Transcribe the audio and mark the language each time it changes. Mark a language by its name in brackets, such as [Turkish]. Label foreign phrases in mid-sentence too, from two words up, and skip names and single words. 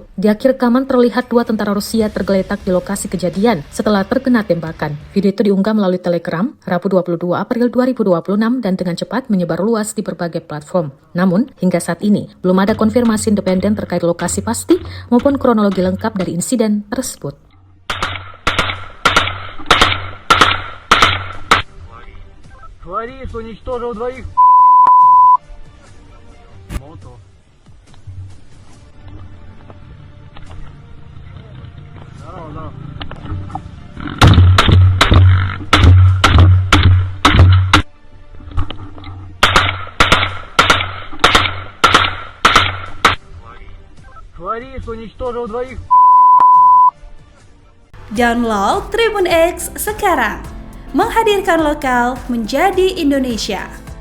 [Indonesian] Di akhir rekaman terlihat dua tentara Rusia tergeletak di lokasi kejadian setelah terkena tembakan. Video itu diunggah melalui Telegram Rabu 22 April 2026 dan dengan cepat menyebar luas di berbagai platform. Namun, hingga saat ini belum ada konfirmasi independen terkait lokasi pasti maupun kronologi lengkap dari insiden tersebut. [Russian] Флорист уничтожил двоих. Мото. Здорово. Флорист уничтожил двоих. [Indonesian] Download Tribun X sekarang, menghadirkan lokal menjadi Indonesia.